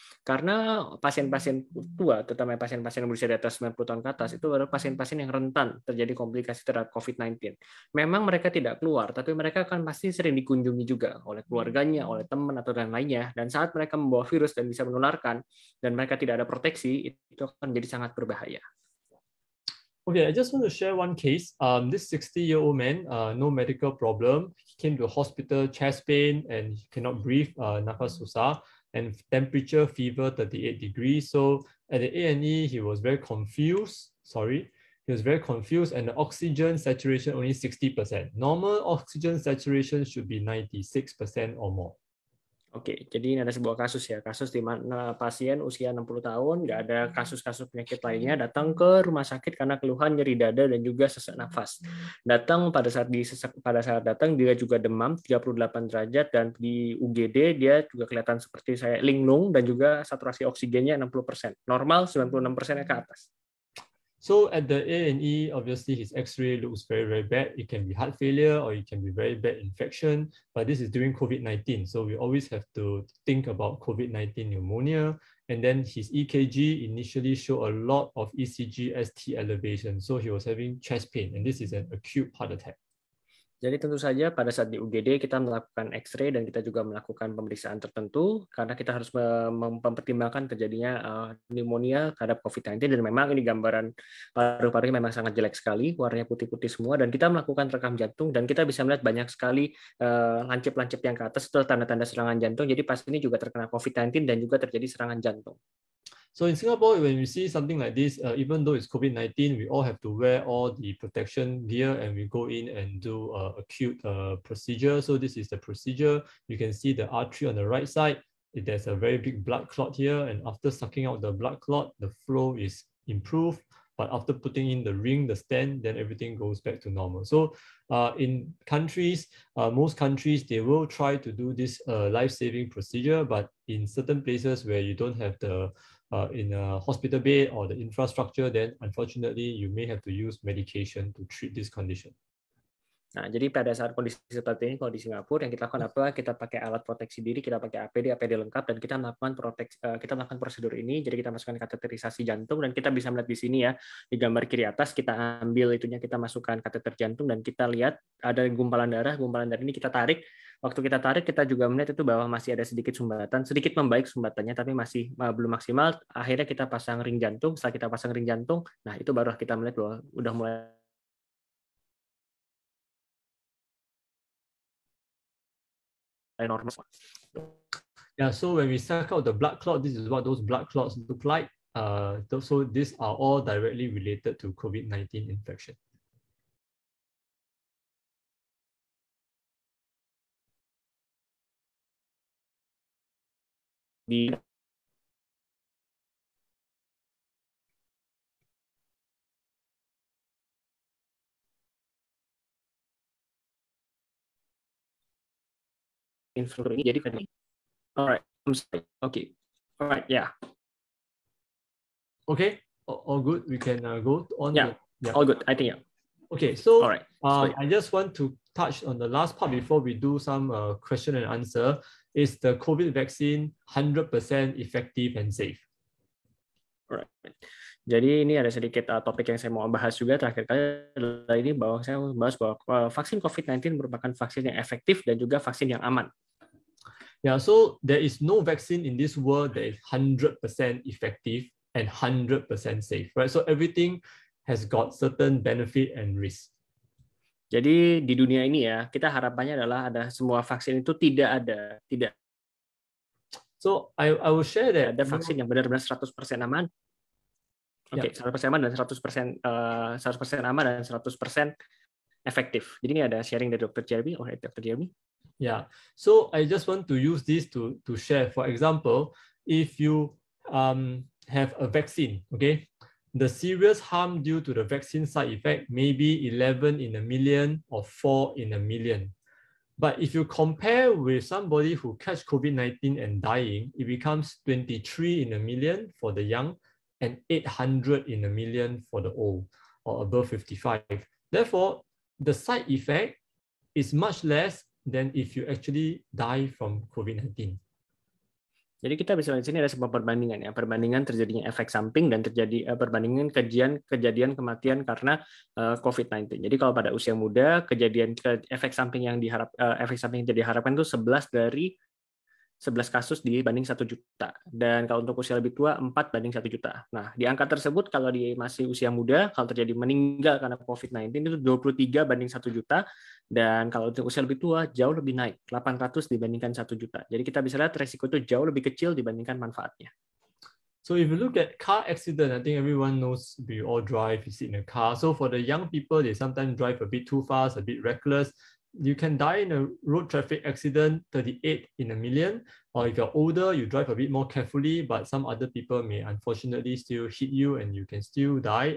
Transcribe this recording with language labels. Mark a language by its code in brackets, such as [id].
[id] Karena pasien-pasien tua, terutama pasien-pasien yang berusia di atas 90 tahun ke atas, itu adalah pasien-pasien yang rentan terjadi komplikasi terhadap COVID-19. Memang mereka tidak keluar, tapi mereka kan pasti sering dikunjungi juga oleh keluarganya, oleh teman atau dan lainnya. Dan saat mereka membawa virus dan bisa menularkan, dan mereka tidak ada proteksi, itu akan jadi sangat berbahaya. [en] Okay, I just want to share one case. This 60-year-old man, no medical problem. He came to the hospital, chest pain, and he cannot breathe, [id] nafas susah, [en] and temperature, fever, 38 degrees. So at the A&E, he was very confused. He was very confused, and the oxygen saturation only 60%. Normal oxygen saturation should be 96% or more. [id] Oke, jadi ini ada sebuah kasus ya, kasus di mana pasien usia 60 tahun, nggak ada kasus-kasus penyakit lainnya, datang ke rumah sakit karena keluhan nyeri dada dan juga sesak nafas. Datang pada saat datang dia juga demam 38 derajat dan di UGD dia juga kelihatan seperti saya linglung dan juga saturasi oksigennya 60%. Normal 96% ke atas. [en] So at the A&E, obviously his X-ray looks very, very bad. It can be heart failure or it can be very bad infection, but this is during COVID-19. So we always have to think about COVID-19 pneumonia. And then his EKG initially showed a lot of ECG ST elevation. So he was having chest pain, and this is an acute heart attack. [id] Jadi tentu saja pada saat di UGD kita melakukan X-ray dan kita juga melakukan pemeriksaan tertentu karena kita harus mempertimbangkan terjadinya pneumonia terhadap COVID-19, dan memang ini gambaran paru-parunya memang sangat jelek sekali, warnanya putih-putih semua, dan kita melakukan rekam jantung dan kita bisa melihat banyak sekali lancip-lancip yang ke atas itu tanda-tanda serangan jantung. Jadi pasien ini juga terkena COVID-19 dan juga terjadi serangan jantung. [en] So in Singapore, when we see something like this, even though it's COVID-19, we all have to wear all the protection gear and we go in and do acute procedure. So this is the procedure. You can see the artery on the right side. There's a very big blood clot here. And after sucking out the blood clot, the flow is improved. But after putting in the ring, the stent, then everything goes back to normal. So in countries, most countries, they will try to do this life-saving procedure. But in certain places where you don't have the in a hospital bed or the infrastructure, then unfortunately you may have to use medication to treat this condition. [id] Nah, jadi pada saat kondisi seperti ini, kalau di Singapura yang kita lakukan apa? Kita pakai alat proteksi diri, kita pakai APD lengkap, dan kita melakukan prosedur ini. Jadi kita masukkan kateterisasi jantung, dan kita bisa melihat di sini ya, di gambar kiri atas kita ambil itunya, kita masukkan kateter jantung, dan kita lihat ada gumpalan darah ini kita tarik. Waktu kita tarik, kita juga melihat itu bahwa masih ada sedikit sumbatan, sedikit membaik sumbatannya, tapi masih belum maksimal. Akhirnya kita pasang ring jantung. Setelah kita pasang ring jantung, nah itu baru kita melihat bahwa udah mulai normal. [en] Yeah, so when we suck out the blood clot, this is what those blood clots look like. So these are all directly related to COVID-19 infection. [id] Instruktur ini jadi [en] alright, I'm sorry. Okay, alright, yeah. Okay, all good. We can go on. Yeah, all good. I think yeah. Okay, so alright. I just want to touch on the last part before we do some question and answer. Is the COVID vaccine 100% effective and safe? Alright. [id] Jadi ini ada sedikit topik yang saya mau bahas juga terakhir kali adalah ini, bahwa saya bahas bahwa vaksin COVID-19 merupakan vaksin yang efektif dan juga vaksin yang aman. [en] Yeah, so there is no vaccine in this world that is 100% effective and 100% safe, right? So everything has got certain benefit and risk. [id] Jadi di dunia ini ya, kita harapannya adalah ada semua vaksin itu tidak. [en] So I will share that [id] ada vaksin yang benar-benar 100% aman. Oke, 100% aman dan 100% aman dan 100% efektif. Jadi ini ada sharing dari Dr. Jeremy. Oh, Dr. Jeremy. [en] Yeah, so I just want to use this to share. For example, if you have a vaccine, okay, the serious harm due to the vaccine side effect may be 11 in a million or 4 in a million. But if you compare with somebody who catch COVID-19 and dying, it becomes 23 in a million for the young and 800 in a million for the old or above 55. Therefore, the side effect is much less than if you actually die from COVID-19. [id] Jadi kita bisa lihat di sini ada sebuah perbandingan ya, perbandingan terjadinya efek samping dan terjadi perbandingan kejadian kematian karena COVID-19. Jadi kalau pada usia muda efek samping yang diharapkan itu 11 kasus dibanding 1 juta. Dan kalau untuk usia lebih tua, 4 banding 1 juta. Nah, di angka tersebut, kalau di masih usia muda, kalau terjadi meninggal karena COVID-19, itu 23 banding 1 juta. Dan kalau untuk usia lebih tua, jauh lebih naik, 800 dibandingkan 1 juta. Jadi kita bisa lihat resiko itu jauh lebih kecil dibandingkan manfaatnya. [en] So if you look at car accident, I think everyone knows we all drive, you sit in a car. So for the young people, they sometimes drive a bit too fast, a bit reckless. You can die in a road traffic accident, 38 in a million. Or if you're older, you drive a bit more carefully, but some other people may unfortunately still hit you and you can still die.